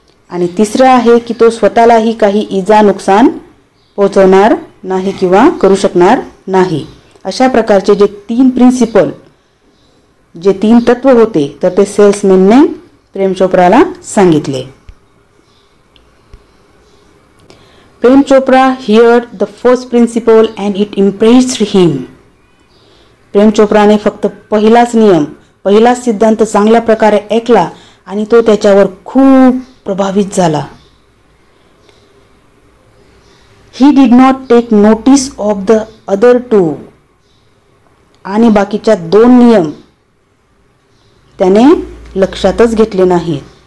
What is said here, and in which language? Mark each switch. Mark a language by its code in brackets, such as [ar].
[mr] आणि तिसरं आहे की तो स्वतःलाही काही इजा नुकसान पोहोचवणार नाही किंवा करू शकणार नाही. अशा प्रकारचे जे 3 प्रिन्सिपल, जे 3 तत्व होते तर ते सेल्समॅनने प्रेम चोप्राला सांगितले. [en] Prem Chopra heard the first principle and it impressed him. [mr] प्रेम चोप्राने फक्त पहिलाच नियम, पहिलाच सिद्धांत चांगल्या प्रकारे ऐकला आणि तो त्याच्यावर खूप प्रभावित झाला. [en] He did not take notice of the other 2. [mr] आणि बाकीच्या 2 नियम त्याने लक्षातच घेतले नाहीत.